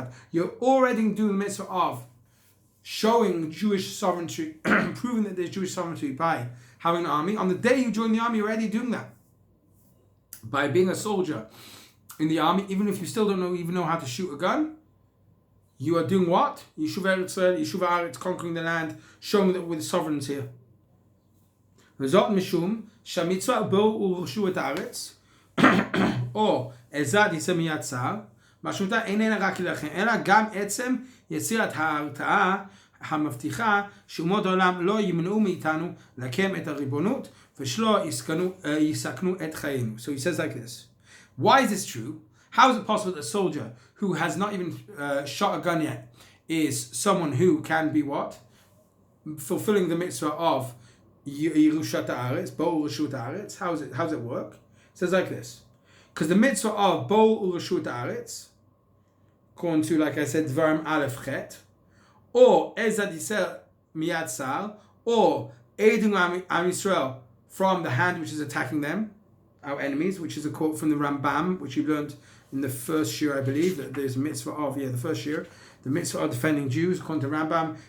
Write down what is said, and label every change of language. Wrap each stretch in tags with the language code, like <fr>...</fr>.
<en>You're already doing the mitzvah of showing Jewish sovereignty, proving that there's Jewish sovereignty by having an army. On the day you join the army, you're already doing that. By being a soldier in the army, even if you still don't even know how to shoot a gun, you are doing what? Yeshuv Haaretz, conquering the land, showing that we're the sovereigns here.</en> <he>וזאת משום שהמצווה בו ורשו את הארץ, או עזרת יצא מיד צר, משמעותה איננה רק להילחם, אלא גם עצם יצירת ההרתעה המבטיחה שאומות העולם לא ימנעו מאיתנו לקיים את הריבונות ושלא יסכנו את חיינו.</he> <en>So he says like this. Why is this true? How is it possible that a soldier who has not even shot a gun yet is someone who can be what? Fulfilling the mitzvah of Yerushat Haaretz, Bo Reshut Haaretz. How does it work? It says like this. Because the mitzvah of Bo Reshut Haaretz, according to, like I said, Dvarim Aleph Chet, or Ezad Yisrael Miyad Sal, or aiding Am Yisrael from the hand which is attacking them, our enemies, which is a quote from the Rambam, which you learned in the first year, I believe, that there's a mitzvah of, the first year, the mitzvah of defending Jews, according to Rambam.</en>